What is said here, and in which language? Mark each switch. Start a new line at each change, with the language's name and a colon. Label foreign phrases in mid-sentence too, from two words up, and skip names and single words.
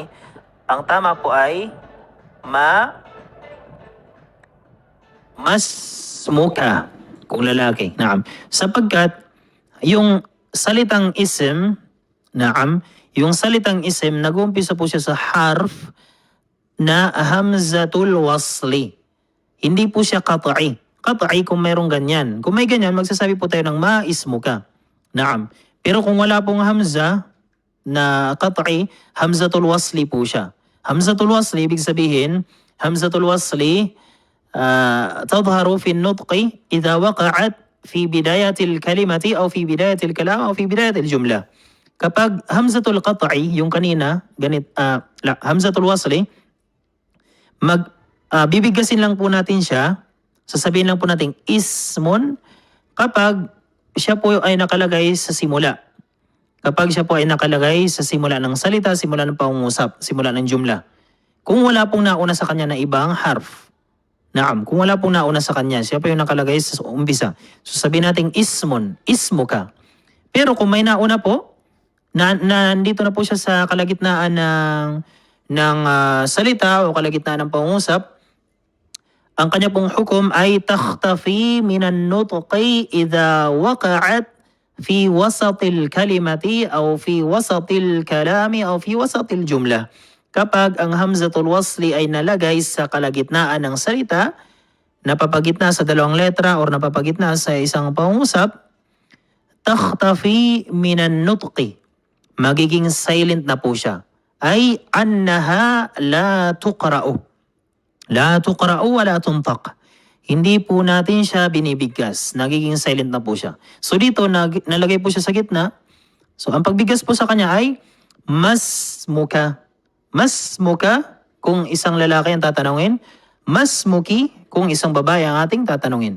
Filipino: Ang tama po ay masmuka kung lalaki. Naam. Sapagkat yung salitang ism, yung salitang ism, nag-uumpisa po siya sa harf na
Arabic: همزة الوصل.
Filipino: Hindi po siya qat'i. Qat'i kung mayroong ganyan. Kung may ganyan, magsasabi po tayo ng maismuka. Naam. Pero kung wala pong hamza na qat'i,
Arabic: همزة الوصل
Filipino: po siya.
Arabic: همزة الوصل,
Filipino: ibig sabihin,
Arabic: همزة الوصل تظهر في النطق إذا وقعت في بداية الكلمة أو في بداية الكلام أو في بداية الجملة.
Filipino: Kapag
Arabic: همزة القطع,
Filipino: yung kanina,
Arabic: همزة الوصل,
Filipino: bibigkasin lang po natin siya, sasabihin lang po natin ismun kapag siya po ay nakalagay sa simula. Kapag siya po ay nakalagay sa simula ng salita, simula ng pangungusap, simula ng jumla. Kung wala pong nauna sa kanya na ibang harf, naam, kung wala pong nauna sa kanya, siya pa yung nakalagay sa umpisa. So sabihin natin ismun, ismuka. Pero kung may nauna po, nandito na po siya sa kalagitnaan ng salita o kalagitnaan ng pangungusap, ang kanya pong hukom ay
Arabic: تختفي من النطق إذا وقعت في وسط الكلمة أو في وسط الكلام أو في وسط الجملة.
Filipino: Kapag ang
Arabic: همزة الوصل
Filipino: ay nalagay sa kalagitnaan ng salita, napapagitna sa dalawang letra or napapagitna sa isang pangusap,
Arabic: تختفي من النطق.
Filipino: Magiging silent na po siya.
Arabic: أي أنها لا تقرأ. لا تقرأ ولا تنطق.
Filipino: Hindi po natin siya binibigkas. Nagiging silent na po siya. So dito, nalagay po siya sa gitna. So ang pagbigkas po sa kanya ay mas muka. Mas muka kung isang lalaki ang tatanungin. Mas muki kung isang babae ang ating tatanungin.